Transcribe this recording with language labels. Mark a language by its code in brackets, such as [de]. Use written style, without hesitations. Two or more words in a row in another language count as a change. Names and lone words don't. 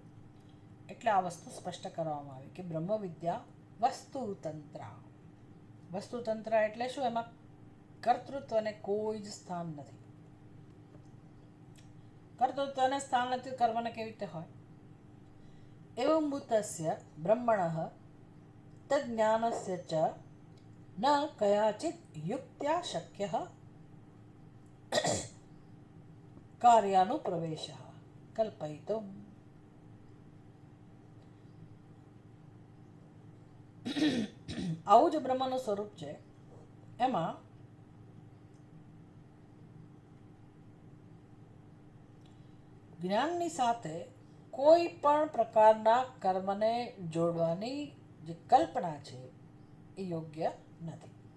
[gu] એટલે આ વસ્તુ સ્પષ્ટ કરવામાં આવી કે બ્રહ્મ વિદ્યા વસ્તુતંત્ર. વસ્તુતંત્ર એટલે શું? એમાં કર્તૃત્વને કોઈ જ સ્થાન નથી. કર્તૃત્વને સ્થાન નથી, કર્મને કેવી રીતે હોય? [sa] एवं भूतस्य ब्रह्मणः तज्ज्ञानस्य च न कयाचित् युक्त्या शक्यः कार्यानुप्रवेशः कल्पयितुम्। [gu] આવું જ બ્રહ્મનું સ્વરૂપ છે. એમાં જ્ઞાનની સાથે કોઈ પણ પ્રકારના કર્મને જોડવાની જે કલ્પના છે એ યોગ્ય નથી.